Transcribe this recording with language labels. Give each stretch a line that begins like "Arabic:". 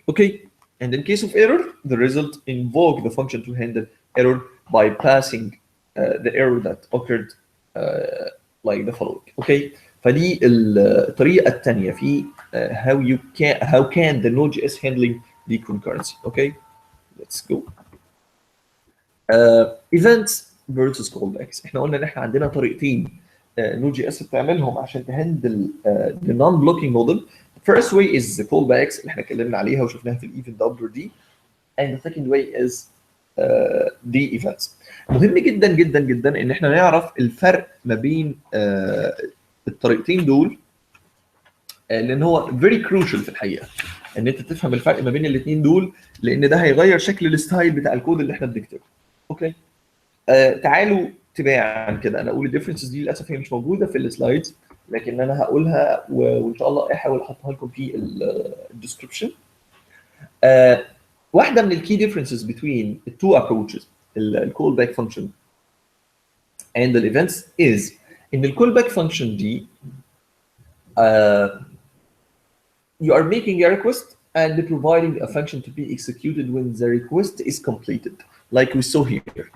English: Okay, and in case of error the result invoke the function to handle error by passing the error that occurred like the following. Okay,
Arabic: فدي الطريقة الثانية في
English: how can the Node.js handling the concurrency. Okay, let's go. Events versus callbacks.
Arabic: احنا قلنا ان احنا عندنا طريقتين Node.js بتعملهم عشان تهندل
English: the non-blocking model. The first way is the callbacks
Arabic: اللي احنا اتكلمنا عليها وشفناها في الايفنت doubler دي.
English: And the second way is the events.
Arabic: مهم جدا جدا جدا ان احنا نعرف الفرق ما بين الطريقتين دول، لان هو
English: very crucial
Arabic: في الحقيقه ان انت تفهم الفرق ما بين الاثنين دول، لان ده هيغير شكل الستايل بتاع الكود اللي احنا بنكتبه. اوكي، تعالوا تباعا كده انا اقول الديفرنسز دي. للاسف هي مش موجوده في السلايدز، لكن انا هقولها وان شاء الله احاول احطها لكم في الديسكربشن. واحده من الكي ديفرنسز
English: between the two approaches الكول back function and the events is
Arabic: ان الكول باك فانكشن دي
English: you are making a request and providing a function to be executed when the request is completed, like we saw here.